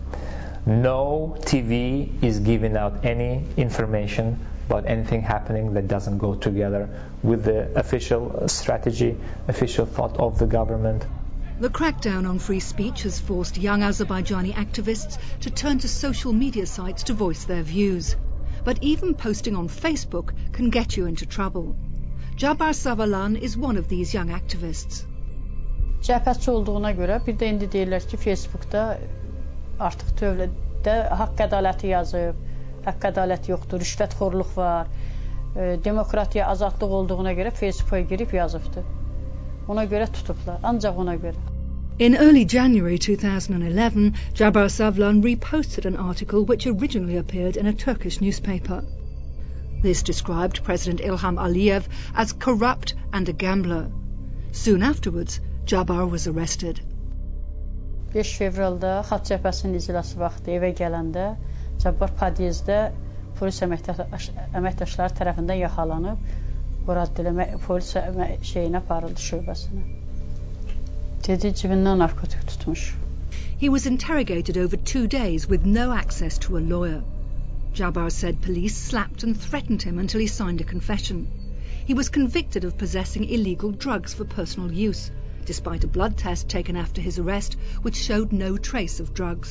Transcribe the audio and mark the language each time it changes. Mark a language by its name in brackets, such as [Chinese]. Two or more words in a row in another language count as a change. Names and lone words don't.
[English] No TV is giving out any information about anything happening that doesn't go together with the official strategy, official thought of the government. The crackdown on free speech has forced young Azerbaijani activists to turn to social media sites to voice their views. But even posting on Facebook can get you into trouble. Jabar Savalan is one of these young activists. [Azerbaijani] Cəbhətçi olduğuna görə bir də indi deyirlər ki, Facebookda artıq dövlətdə haqq ədaləti yazıb, haqq ədaləti yoxdur, rüşvətxorluq var, demokratiya, azadlıq olduğuna görə Facebooka girib yazıbdı. Ona görə tutublar, ancaq ona görə. [English] In early January 2011, Jabar Savalan reposted an article which originally appeared in a Turkish newspaper. This described President İlham Aliyev as corrupt and a gambler. Soon afterwards, Jabar was arrested. [Azerbaijani] 5 fevralda Xalq Cəbhəsinin iclası vaxtı evə gələndə Jabar podyezddə polis əməkdaşları tərəfindən yaxalanıb, polis şeyinə aparıldı, şöbəsinə. Dedi, cibindən narkotik tutmuş. [English] He was interrogated over 2 days with no access to a lawyer. Jabar said police slapped and threatened him until he signed a confession. He was convicted of possessing illegal drugs for personal use, despite a blood test taken after his arrest which showed no trace of drugs.